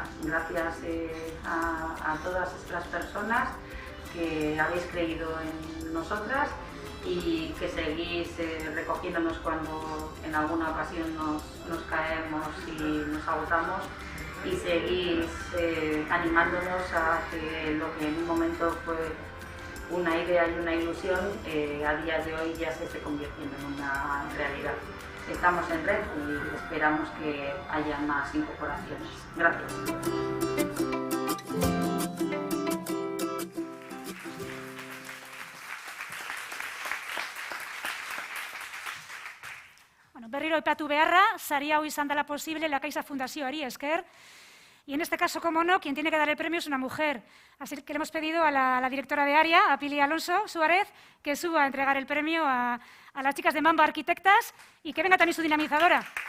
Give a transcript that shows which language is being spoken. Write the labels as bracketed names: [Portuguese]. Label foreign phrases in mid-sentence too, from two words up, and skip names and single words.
[Spanish] Gracias a todas estas personas que habéis creído en nosotras y que seguís recogiéndonos cuando en alguna ocasión nos caemos y nos agotamos, y seguís animándonos a que lo que en un momento fue una idea y una ilusión, a día de hoy ya se esté convirtiendo en una realidad. Estamos en red y esperamos que haya más incorporaciones. Gracias. [Basque] Berriro aipatu beharra, sari hau izan dela posible La Caixa Fundazioari esker, [Spanish] y en este caso, como no, quien tiene que dar el premio es una mujer. Así que le hemos pedido a la directora de área, a Pili Alonso Suárez, que suba a entregar el premio a las chicas de Mamba Arquitectas y que venga también su dinamizadora.